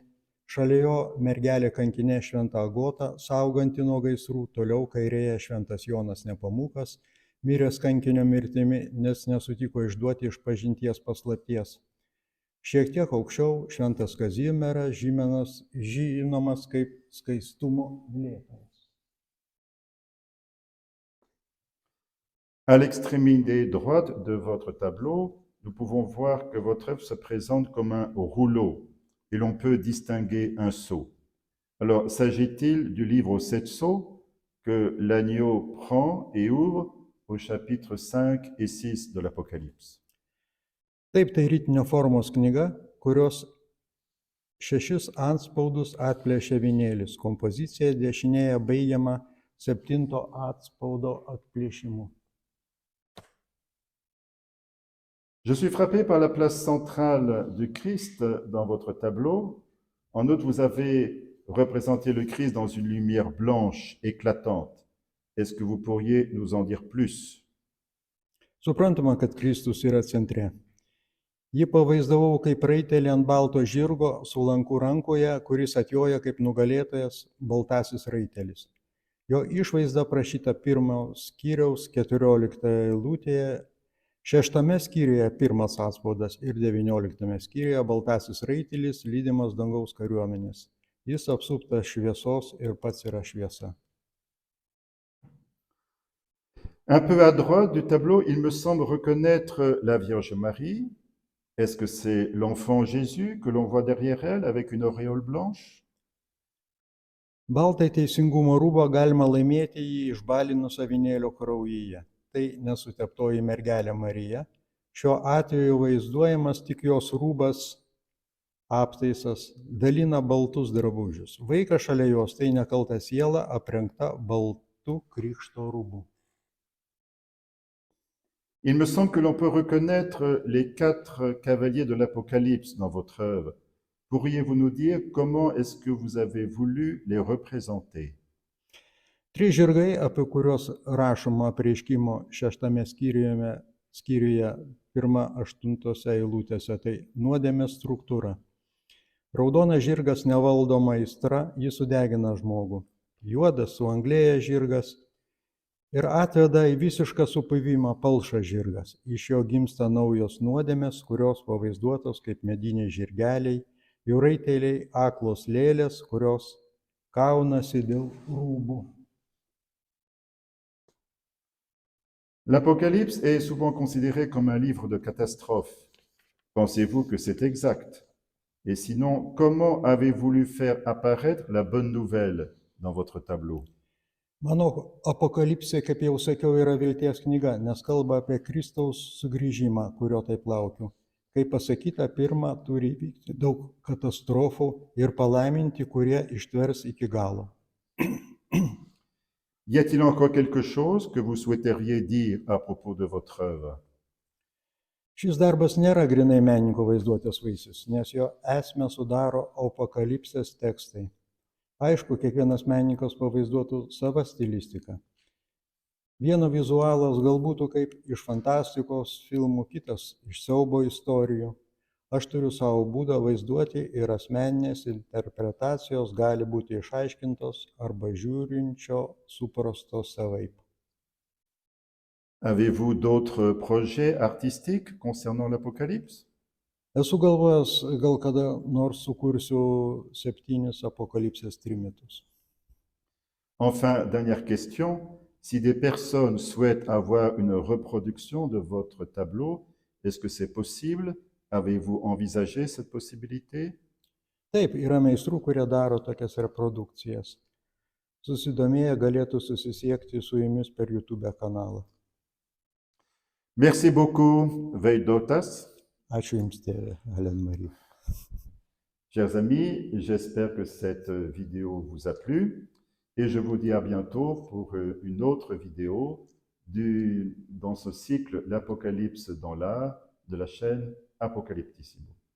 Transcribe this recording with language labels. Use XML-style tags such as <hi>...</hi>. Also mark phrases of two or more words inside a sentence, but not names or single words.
<lt>Šalia jo mergelė kankinė šventa Agota, sauganti nuo gaisrų, toliau kairėje šventas Jonas Nepamukas, miręs kankinio mirtimi, nes nesutiko išduoti išpažinties paslapties. Šiek tiek aukščiau šventas Kazimieras, žinomas kaip skaistumo mylėtojas.</lt> <fr>À l'extrémité droite de votre tableau, nous pouvons voir que votre œuvre se présente comme un rouleau et l'on peut distinguer un sceau. Alors, s'agit-il du livre aux 7 sceaux que l'agneau prend et ouvre au chapitre 5 et 6 de l'Apocalypse?</fr> <lt>Taip, tai rytinio formos knyga, kurios 6 antspaudus atplėšė avinėlis. Kompozicija dešinėje baigiama 7 atspaudo atplėšimu.</lt> <fr>Je suis frappé par la place centrale du Christ dans votre tableau. En outre, vous avez représenté le Christ dans une lumière blanche, éclatante. Est-ce que vous pourriez nous en dire plus?</fr> <lt>Suprantama, kad Kristus yra centre. Jį pavaizdavau kaip raitelį ant balto žirgo su lanku rankoje, kuris atjoja kaip nugalėtojas, baltasis raitelis. Jo išvaizda prašyta 1 skyriaus 14 eilutėje, 6 skyriuje 1 atspaudas ir 19 skyriuje baltasis raitelis lydimas dangaus kariuomenės. Jis apsuptas šviesos ir pats yra šviesa.</lt> <fr>Un peu à droite du tableau, il me semble reconnaître la Vierge Marie. Est-ce que c'est l'enfant Jésus que l'on voit derrière elle avec une auréole blanche?</fr> <lt>Baltai teisingumo rūbą galima laimėti jį išbalinus avinėlio kraujyje. Tai nesuteptoji mergelė Marija. Šiuo atveju vaizduojamas tik jos rūbas, aptaisas, dalina baltus drabužius. Vaikas šalia jos tai nekalta siela aprengta baltu krikšto rūbu.</lt> <fr>Il me semble que l'on peut reconnaître les 4 cavaliers de l'Apocalypse dans votre œuvre. Pourriez-vous nous dire comment est-ce que vous avez voulu les représenter?</fr> <lt>3 žirgai, apie kuriuos rašoma apreiškimo 6 skyriuje 1-8 eilutėse, tai nuodėmės struktūra. Raudonas žirgas nevaldoma aistra, jis sudegina žmogų. Juodas suanglėja žirgas ir atveda į visišką supuvimą palšas žirgas. Iš jo gimsta naujos nuodėmės, kurios pavaizduotos kaip mediniai žirgeliai, jų raiteliai aklos lėlės, kurios kaunasi dėl rūbų.</lt> <fr>L'Apocalypse est souvent considéré comme un livre de catastrophe. Pensez-vous que c'est exact? Et sinon, comment avez-vous voulu faire apparaître la bonne nouvelle dans votre tableau?</fr> <lt>Mano apokalipsė, kaip jau sakiau, yra vilties knyga, nes kalba apie Kristaus sugrįžimą, kurio taip laukiu. Kaip pasakyta, pirmą turi įvykti daug katastrofų ir palaiminti, kurie ištvers iki galo.</lt> <fr>Y a-t-il encore quelque chose que vous souhaiteriez dire à propos de votre œuvre?</fr> <lt>Šis darbas nėra grinai menininko vaizduotės vaisius, nes jo esmę sudaro apokalipsės tekstai. Aišku, kiekvienas menininkas pavaizduotų savo stilistiką. Vieno vizualas galbūt kaip iš fantastikos filmų, kitas iš siaubo istorijų. Aš turiu savo būdą vaizduoti ir asmeninės interpretacijos gali būti išaiškintos arba žiūrinčio suprasto savaip.</lt> <fr>Avez-vous d'autres projets artistiques concernant l'Apocalypse?</fr> <lt>Esu galvojęs, gal kada nors sukursiu 7 apokalipsės trimitus.</lt> <fr>Enfin, dernière question, si des personnes souhaitent avoir une reproduction de votre tableau, est-ce que c'est possible? Avez-vous envisagé cette possibilité?</fr> <lt>Taip, yra meistrų, kurie daro tokias reprodukcijas. Susidomėję galėtų susisiekti su jumis per YouTube kanalą.</lt> <fr>Merci beaucoup, Vaidotas.</fr> <lt>Ačiū Jums, tėve, Helen Marie.</lt> <fr>Chers amis, j'espère que cette vidéo vous a plu et je vous dis à bientôt pour une autre vidéo dans ce cycle L'Apocalypse dans l'art de la chaîne Apocalyptissimo.</fr>